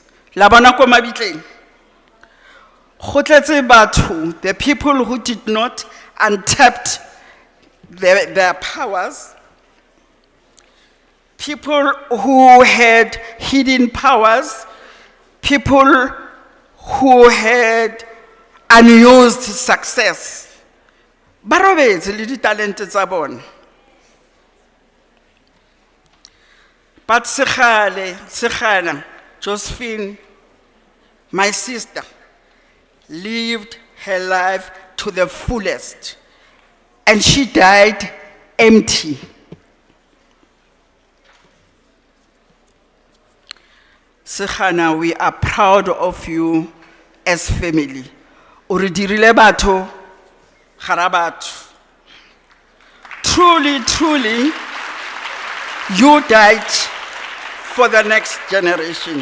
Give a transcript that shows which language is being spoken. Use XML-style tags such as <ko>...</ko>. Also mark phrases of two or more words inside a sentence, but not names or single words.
<en>The people who did not untap their powers, people who had hidden powers, people who had unused success.</en> <nso>Barobetse le ditalente tsa bona.</nso> <en>But Sekgala, Josephine, my sister, lived her life to the fullest, and she died empty. Sekgala, we are proud of you as family.</en> <ve>Uri dirile batho, gara batho.</ve> <en>Truly, truly, you died for the next generation.</en>